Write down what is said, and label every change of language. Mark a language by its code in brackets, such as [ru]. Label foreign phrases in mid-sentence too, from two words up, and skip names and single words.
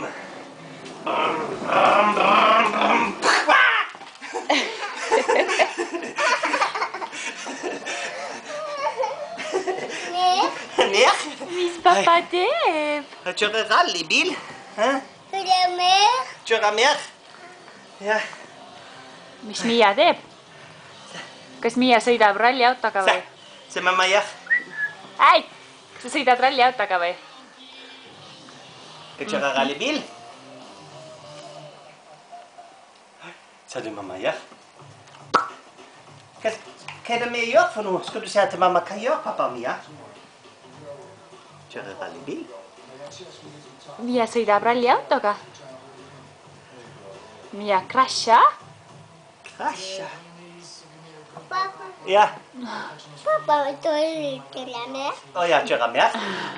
[no] Brum, brum, brum, brum. Ned? Vis pappa det. Jeg kjører rallybil. Kjører mer? Ja. [et] Mis Miia teeb? Kas Miia sõidab ralliautoga või? See mamma jah. Ei! Kas sa sõidad ralliautoga või? [no] Kjører rallybil? Sa du mamma jah? Hva er det vi gjør for noe? Skal du si til mamma hva gjør pappa og Mia? Kjører rallybil? [et] Miia sõidab ralliautoga. Miia crasha. [no] Krasja? Ja. Pappa, vil du kjøre mer? Å ja, kjører mer?